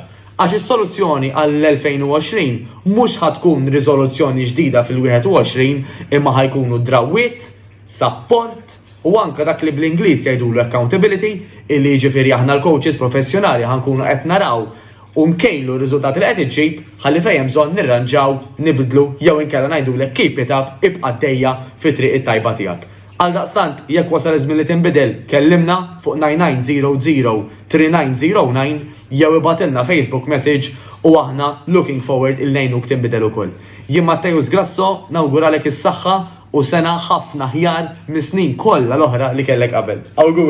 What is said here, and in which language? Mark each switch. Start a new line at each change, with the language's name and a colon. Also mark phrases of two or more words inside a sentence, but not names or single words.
Maltese: Għax is-soluzzjoni għall-2020 mhux ħatkun riżoluzzjoni ġdida fil-21 imma ħajkunu drawwiet, support u anke dak li bl-Ingliż jgħidulu accountability illi jiġifieri aħna l-coaches professjonali ħankunu qed naraw u nkejlu r-riżultati li qed iġġib ħalli fejn hemm bżonn nirranġaw, nibdlu jew inkella ngħidulek
English: keep it up
Maltese: ibqa' dejja fit-triq it-tajba tiegħek. Għaldaqstant, jekk wasal iż-żmien li tinbidel, kellimna fuq 99003909 jew ibatilna Facebook message u aħna
English: looking forward
Maltese: il ngħinuk tinbidel ukoll. Jien Mattejus Grasso nawguralek is-saħħa u sena ħafna ħjar mis-snin kollha l-oħra li kellek qabel.